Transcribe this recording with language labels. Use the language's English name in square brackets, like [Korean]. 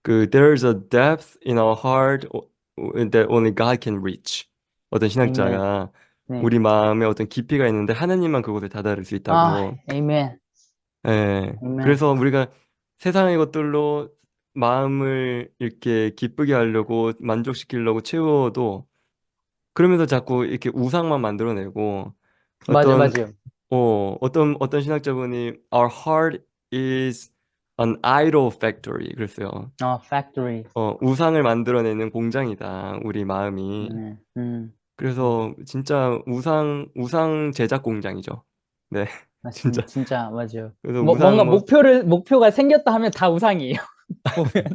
[English] there's a depth in our heart that only God can reach. [Korean] 어떤 아멘. 신학자가 네. 우리 마음에 어떤 깊이가 있는데 하나님만 그곳에 다다를 수 아 있다고. 아멘. 예. 아멘. 그래서 우리가 세상의 것들로 마음을 이렇게 기쁘게 하려고 만족시키려고 채워도 그러면서 자꾸 이렇게 우상만 만들어내고 어떤 맞아요. 어떤 신학자분이 [English] Our heart is an idol factory [Korean] 그랬어요. 아 factory. 우상을 만들어내는 공장이다, 우리 마음이. 네. 그래서 진짜 우상 제작 공장이죠. 네, 맞습니다. 진짜. 진짜 맞아요. 그래서 뭔가 우상 뭐, 목표가 생겼다 하면 다 우상이에요. 보면.